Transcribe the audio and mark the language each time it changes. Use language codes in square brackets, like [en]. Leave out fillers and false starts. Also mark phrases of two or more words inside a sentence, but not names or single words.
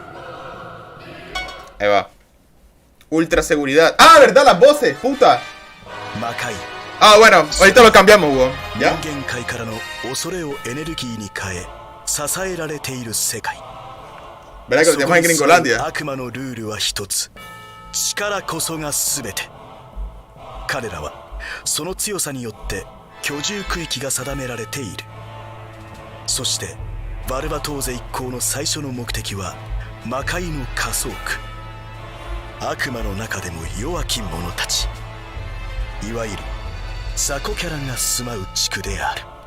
[es] Ahí va. Ultra seguridad. ¡Ah, verdad! Las voces, puta. Ah, bueno, ahorita lo cambiamos, weón. ¿Ya? ¿Verdad que lo tenemos en Gringolandia? [ja] 力こそが全て。彼らはその強さによって居住区域が定められている。そしてバルバトーゼ一行の最初の目的は魔界の仮想区、悪魔の中でも弱き者たち、いわゆる雑魚キャラが住まう地区である。